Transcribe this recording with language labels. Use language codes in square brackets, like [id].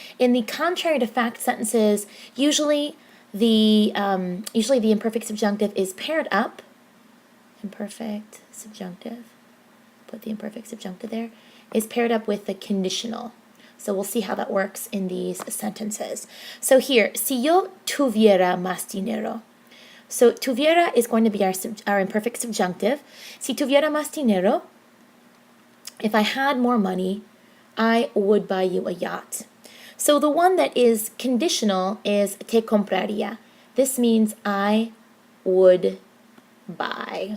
[en] In the contrary to fact sentences, usually the imperfect subjunctive is paired up. Imperfect subjunctive. Put the imperfect subjunctive there. Is paired up with the conditional. So we'll see how that works in these sentences. So here, [es] si yo tuviera más dinero. [en] So tuviera is going to be our imperfect subjunctive. [es] Si tuviera más dinero, [en] if I had more money, I would buy you a yacht. So the one that is conditional is [es] te compraría. [en] This means I would buy.